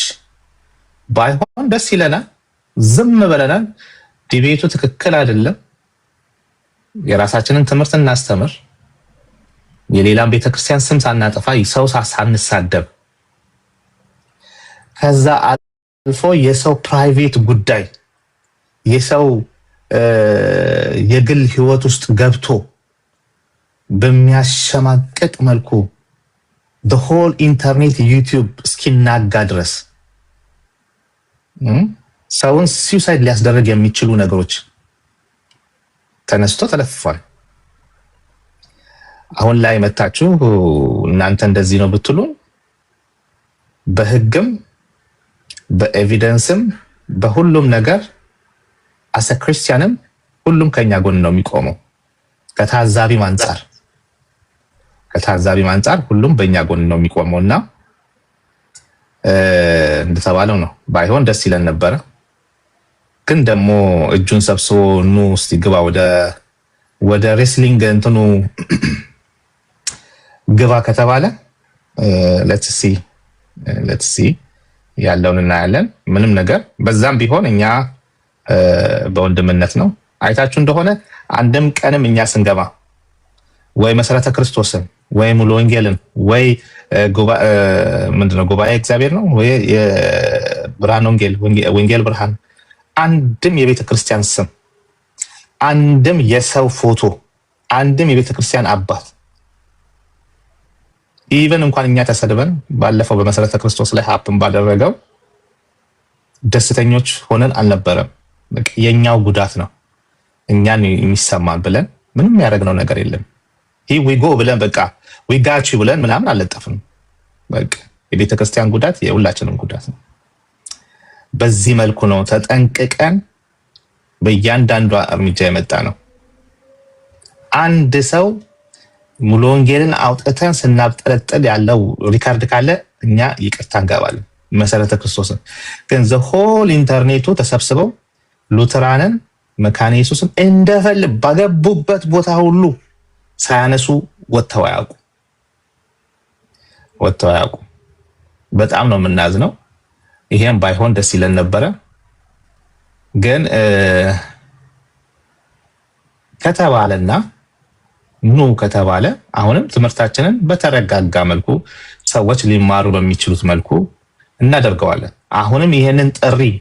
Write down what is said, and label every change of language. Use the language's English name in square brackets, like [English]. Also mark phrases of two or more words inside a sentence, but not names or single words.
[Amharic] ባይሆን ደስ ይለናል፣ ዝም ብለናል። ዲቤቱ ትክክል አይደለም። የራሳችንን ትምህርት እናስተምር፣ የሌላም ቤተክርስቲያን ስም ሳናጠፋ ሰው ሳንሳደብ፣ ከዛ አልፎ የሰው ፕራይቬት ጉዳይ የሰው የግል ህይወት ውስጥ ገብቶ በሚያሸማቅቅ መልኩ [English] the whole internet YouTube [Amharic] እስኪናጋ ድረስ ሰውን suicide ሊያስደርግ የሚችሉ ነገሮች ተነስቶ ተለፍፏል። አሁን ላይ መጣችሁ እናንተ እንደዚህ ነው ብትሉ በህግም በኤቪደንስም በሁሉም ነገር [English] as a [Amharic] ክርስቲያንም ሁሉም ከኛ ጎን ነው የሚቆመው። ከታዛቢም አንፃር ሁሉም በእኛ ጎን ነው የሚቆመውና እንደተባለው ነው። ባይሆን ደስ ይለን ነበረ። ግን ደግሞ እጁን ሰብስቦ ኑ እስቲ ግባ ወደ ሬስሊንግ እንትኑ ግባ ከተባለ [English] let's see [Amharic] ያለውን እናያለን። ምንም ነገር በዛም ቢሆን እኛ በወንድምነት ነው። አይታችሁ እንደሆነ አንድም ቀንም እኛ ስንገባ ወይ መሰረተ ክርስቶስን ወይ ሙሉ ወንጌልን ወይ ምንድነው ጉባኤ እግዚአብሔር ነው ወይ የብርሃን ወንጌል ብርሃን አንድም የቤተ ክርስቲያን ስም አንድም የሰው ፎቶ አንድም የቤተ ክርስቲያን አባት ኢቨን እንኳን እኛ ተሰድበን ባለፈው በመሰረተ ክርስቶስ ላይ ሀፕን ባደረገው ደስተኞች ሆነን አልነበረም። በቃ የኛው ጉዳት ነው እኛን የሚሰማን ብለን ምንም ያደረግነው ነገር የለም። [English] we go [Amharic] ብለን በቃ [English] we got you [Amharic] ብለን ምናምን አልለጠፍም። በቃ የቤተ ክርስቲያን ጉዳት የሁላችንም ጉዳት ነው። በዚህ መልኩ ነው ተጠንቅቀን በእያንዳንዱ እርምጃ የመጣ ነው። አንድ ሰው ሙሉ ወንጌልን አውጥተን ስናብጠለጥል ያለው ሪካርድ ካለ እኛ ይቅርታ እንገባለን። መሰረተ ክርስቶስን ግን [English] the whole [Amharic] ኢንተርኔቱ ተሰብስበው ሉተራንን መካነ ኢየሱስን እንደፈል ባገቡበት ቦታ ሁሉ ሳያነሱ ወጥተው አያውቁ። በጣም ነው የምናዝነው። ይሄን ባይሆን ደስ ይለን ነበረ። ግን ከተባለና ኑ ከተባለ አሁንም ትምህርታችንን በተረጋጋ መልኩ ሰዎች ሊማሩ በሚችሉት መልኩ እናደርገዋለን። አሁንም ይሄንን ጥሪ